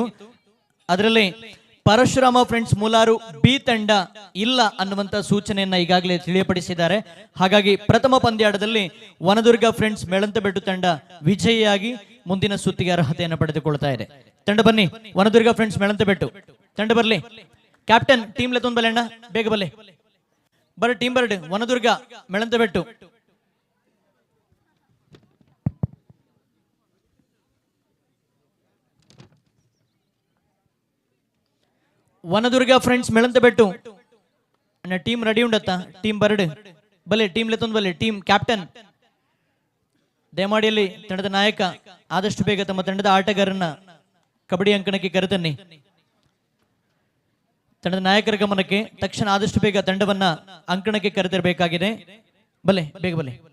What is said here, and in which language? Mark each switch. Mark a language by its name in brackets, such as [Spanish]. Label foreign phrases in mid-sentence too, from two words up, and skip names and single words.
[Kannada] ಅದರಲ್ಲಿ ಪರಶುರಾಮ ಫ್ರೆಂಡ್ಸ್ ಮುಲಾರು ಬಿ ತಂಡ ಇಲ್ಲ ಅನ್ನುವಂತ ಸೂಚನೆಯನ್ನ ಈಗಾಗಲೇ ತಿಳಿಯಪಡಿಸಿದ್ದಾರೆ. ಹಾಗಾಗಿ ಪ್ರಥಮ ಪಂದ್ಯಾಟದಲ್ಲಿ ವನದುರ್ಗ ಫ್ರೆಂಡ್ಸ್ ಮೆಳಂತಬೆಟ್ಟು ತಂಡ ವಿಜಯಿಯಾಗಿ ಮುಂದಿನ ಸುತ್ತಿಗೆ ಅರ್ಹತೆಯನ್ನು ಪಡೆದುಕೊಳ್ತಾ ಇದೆ. ತಂಡ ಬನ್ನಿ, ವನದುರ್ಗ ಫ್ರೆಂಡ್ಸ್ ಮೆಳಂತಬೆಟ್ಟು ತಂಡ ಬರಲಿ. [English] captain team [Tulu] ಲೆತ್ತೊಂದು ಬಲ್ಲೆ ಅಣ್ಣ, ಬೇಗ ಬಲ್ಲೆ ಬರ ಟೀಮ್ ಬರ್ಡ್ ವನದುರ್ಗ ಮೆಳಂತಬೆಟ್ಟು. ವನದುರ್ಗ ಫ್ರೆಂಡ್ಸ್ ಮೆಳಂತಬೆಟ್ಟು ಅಣ್ಣ [English] team ready [Tulu] ಉಂಡತ್ತ? ಟೀಮ್ ಬರ್ಡ್ ಬಲ್ಲೆ, ಟೀಮ್ ಲೆತ್ತೊಂದು ಬಲ್ಲೆ. [English] team captain [Kannada] ದಯಮಾಡಿಯಲ್ಲಿ ತಂಡದ ನಾಯಕ ಆದಷ್ಟು ಬೇಗ ತಮ್ಮ ತಂಡದ ಆಟಗಾರರನ್ನ ಕಬಡ್ಡಿ ಅಂಕಣಕ್ಕೆ ಕರೆತನ್ನಿ. ತಂಡದ ನಾಯಕರ ಗಮನಕ್ಕೆ ತಕ್ಷಣ ಆದಷ್ಟು ಬೇಗ ತಂಡವನ್ನ ಅಂಕಣಕ್ಕೆ ಕರೆತರಬೇಕಾಗಿದೆ. [Tulu] ಬಲೆ ಬೇಗ ಬಲೆ.